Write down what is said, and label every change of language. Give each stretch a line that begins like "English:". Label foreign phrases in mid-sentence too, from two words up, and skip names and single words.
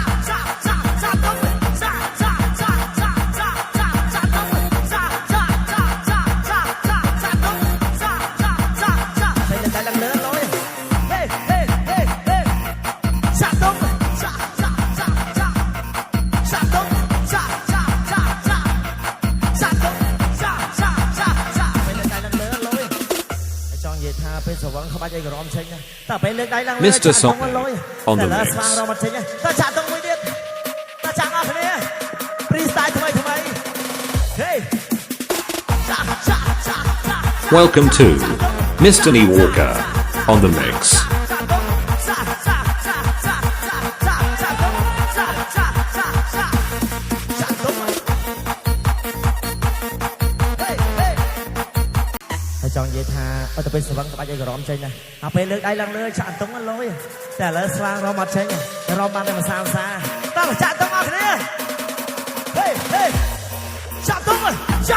Khmer: ក់ចាក់ចាក់ចាក់អន្ទង់ចាក់ចាក់ចាក់ចាក់ចាក់ចាក់ចាក់អន្ទង់ចាក់ចាក់ចាក់ចាក់ចាក់ចាក់ចាក់អន្ទង់ចាក់ចាក់ចាក់ចាក់ពេលលើកដៃឡើងលើលុយហេហេហេហេចាក់អន្ទង់ពេលស្វឹងក្បាច់អីក៏រំចេញដែរតែពេលលើកដៃឡើងលើ
English: Mr. Song on the mix
Khmer: ស្វាងរំអត់ចេញតែចាក់តុងមួយទៀតតែចាក់អស់គ្នា freestyle ថ្មីថ្មីហេចាក់ចាក់ចាក់ចាក់
English: Welcome to Mr. Nee Walker on the mix.
Khmer: ចង់និយាយថាអត់ទៅពេលស្វឹងក្បាច់អីក៏រំចេញដែរអាពេលលើកដៃឡើងលើចាក់អន្ទង់អត់លុយតែឥឡូវស្វាងរំអត់ចេញរំបានតែមួយសាតើចាក់អន្ទង់អស់គ្នាហេហេចាក់អន្ទង់ចា